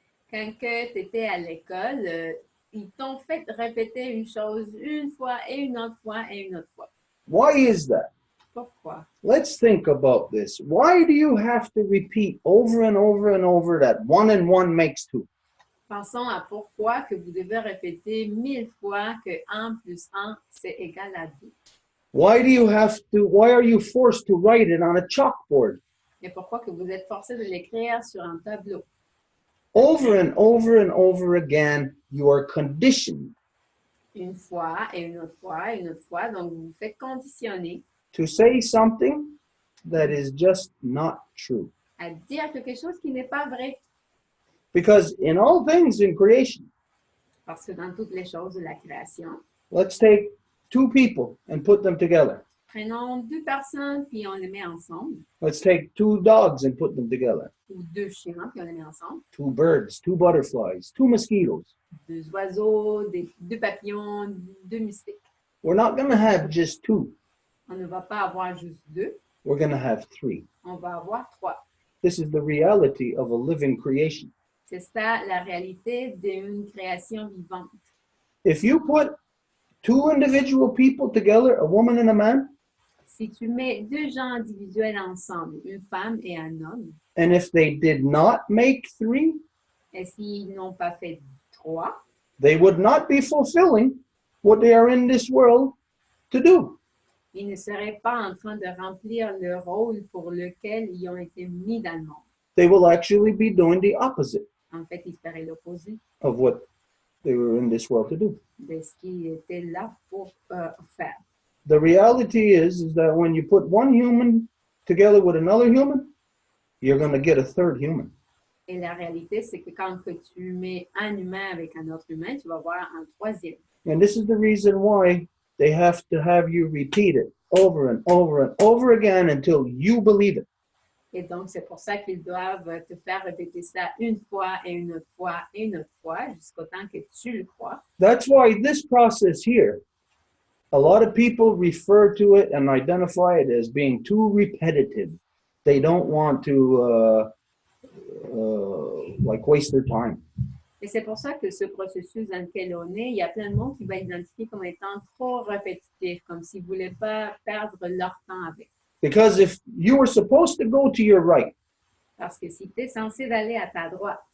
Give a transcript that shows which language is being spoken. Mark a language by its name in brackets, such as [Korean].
[French] Quand tu étais à l'école, ils t'ont fait répéter une chose une fois et une autre fois et une autre fois. [English] Why is that? [French] Pourquoi? [English] Let's think about this. Why do you have to repeat over and over and over that 1 and 1 makes 2? [French] Pensons à pourquoi que vous devez répéter 1000 fois que 1 plus 1, c'est égal à 2. [English] Why are you forced to write it on a chalkboard? [French] Et pourquoi que vous êtes forcé de l'écrire sur un tableau? [English] Over and over and over again, you are conditioned. [French] Une fois et une autre fois et une autre fois. Donc, vous vous faites conditionner [English] To say something that is just not true. [French] à dire quelque chose qui n'est pas vrai. [English] Because in all things in creation, [French] Parce que dans toutes les choses de la création, [English] let's take 2 people and put them together. [French] prenons 2 personnes puis on les met ensemble. [English] Let's take 2 dogs and put them together. [French] Ou 2 chiens puis on les met ensemble. [English] 2 birds, 2 butterflies, 2 mosquitoes. [French] 2 oiseaux, 2 papillons, 2 moustiques. [English] We're not going to have just 2. [French] On ne va pas avoir juste deux, [English] we're going to have three. [French] on va avoir trois. [English] This is the reality of a living creation. [French] C'est ça la réalité d'une création vivante. [English] If you put two individual people together, a woman and a man, [French] Si tu mets deux gens individuels ensemble, une femme et un homme, [English] and if they did not make three, [French] et s'ils n'ont pas fait trois, [English] they would not be fulfilling what they are in this world to do. [French] ils ne seraient pas en train de remplir le rôle pour lequel ils ont été mis dans le monde. [English] They will actually be doing the opposite [French] En fait, ils feraient l'opposé [English] of what they were in this world to do. [French] de ce qu'ils étaient là pour faire. [English] The reality is that when you put one human together with another human, you're going to get a third human. [French] Et la réalité, c'est que quand que tu mets un humain avec un autre humain, tu vas voir un troisième. [English] And this is the reason why they have to have you repeat it over and over and over again until you believe it. [French] Et donc, c'est pour ça qu'ils doivent te faire répéter ça une fois et une autre fois et une autre fois jusqu'au temps que tu le crois. [English] That's why this process here, a lot of people refer to it and identify it as being too repetitive. They don't want to like waste their time. [French] Et c'est pour ça que ce processus dans lequel on est, il y a plein de monde qui va identifier comme étant trop répétitif, comme s'ils ne voulaient pas perdre leur temps avec. [English] Because if you were supposed to go to your right, [French] Parce que si tu es censé d'aller à ta droite,